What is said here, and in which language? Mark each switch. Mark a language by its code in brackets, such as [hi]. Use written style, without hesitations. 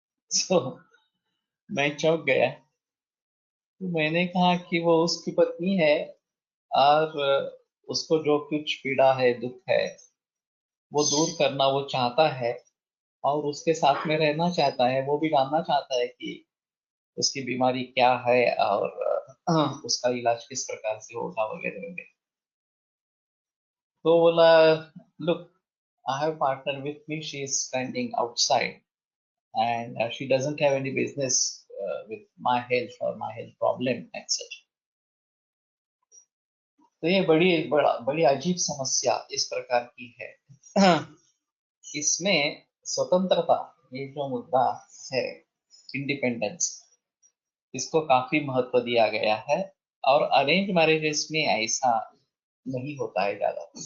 [hi] सो मैं चौंक गया। तो मैंने कहा कि वो उसकी पत्नी है और उसको जो कुछ पीड़ा है, दुख है, वो दूर करना वो चाहता है और उसके साथ में रहना चाहता है। वो भी जानना चाहता है कि उसकी बीमारी क्या है और उसका इलाज किस प्रकार से होगा वगैरह वगैरह। तो बोला [en] Look, I have partner with me, she is standing outside and she doesn't have any business with my health or my health problem and such. [hi] तो ये बड़ी अजीब समस्या इस प्रकार की है। इसमें स्वतंत्रता, ये जो मुद्दा है, इंडिपेंडेंस, इसको काफी महत्व दिया गया है और अरेंज मैरिजेस में ऐसा नहीं होता है ज्यादा।